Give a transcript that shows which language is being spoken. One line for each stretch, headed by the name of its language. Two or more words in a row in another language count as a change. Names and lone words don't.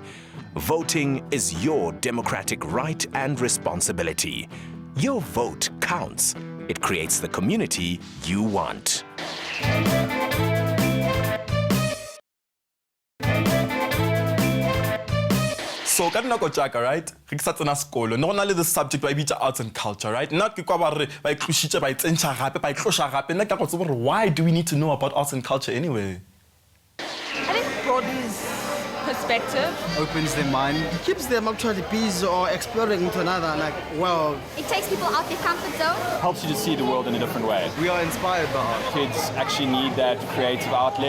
English: Voting is your democratic right and responsibility. Your vote counts. It creates the community you want.
Tswana: So ka dinako tjaka, right? Re sa tsena sekolo. No gona le
English: the subject
Tswana: ba bitsa
English: arts and culture,
Tswana: right? Nna ke kwa ba re ba itlositse ba itsentsha gape ba itlosha gape. Nna ke go tseba gore
English: why do we need to know about arts and culture anyway? I think it broadens perspective. Opens their mind, keeps them actually busy or exploring into another world. It takes people out their comfort zone. Helps you to see the world in a different way. We are inspired by art. Kids actually need that creative outlet.